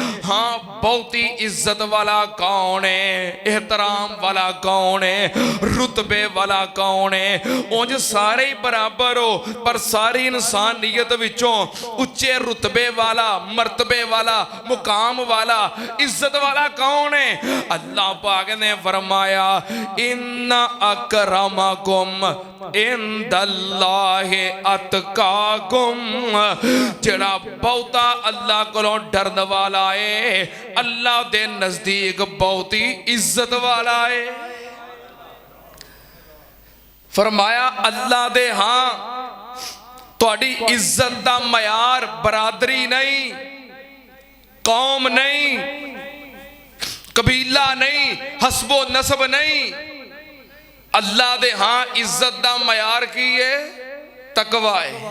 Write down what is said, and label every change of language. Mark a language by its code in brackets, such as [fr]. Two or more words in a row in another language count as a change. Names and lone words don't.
[pa] ہاں بہتی عزت والا کون ہے احترام والا کون ہے رتبے والا کون ہے اونج سارے ہی برابر ہو پر ساری انسانیت وچوں اچے رتبے والا مرتبے والا مقام والا عزت والا کون ہے. اللہ پاک نے فرمایا [ar] إن أكرمكم عند الله أتقاكم [pa] جیہڑا بہتا اللہ کولوں ڈرن والا ہے اللہ دے نزدیک بہت ہی عزت والا ہے. فرمایا اللہ دے ہاں تہاڈی عزت دا معیار برادری نہیں قوم نہیں قبیلہ نہیں حسب و نسب نہیں اللہ دے ہاں عزت دا معیار کی ہے تقویٰ ہے.